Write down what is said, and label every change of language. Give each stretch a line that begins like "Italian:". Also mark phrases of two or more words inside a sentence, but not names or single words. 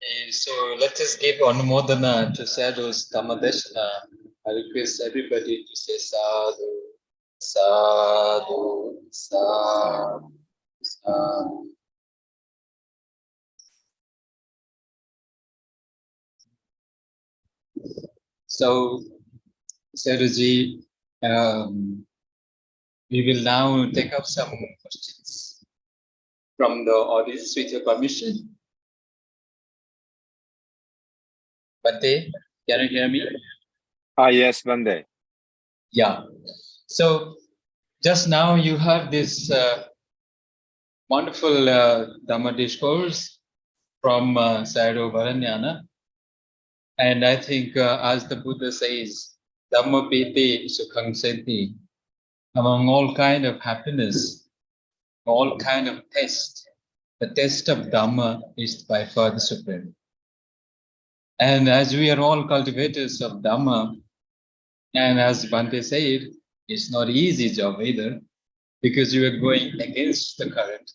English: So let us give Anumodana to Sayadaw's Dhammadeshana. I request everybody to say
Pali: sadhu, sadhu, sadhu, sadhu.
English: So, Sayadawji, we will now take up some questions from the audience with your permission. Bhante, can you hear me? Yes, Bande. Yeah. So just now you have this wonderful Dhamma discourse from Sayadaw Varanyana. And I think as the Buddha says,
Pali: Dhamma piti sukhang senti,
English: among all kind of happiness, all kind of test, the test of Dhamma is by far the supreme. And as we are all cultivators of Dhamma, and as Bhante said, it's not easy job either, because you are going against the current.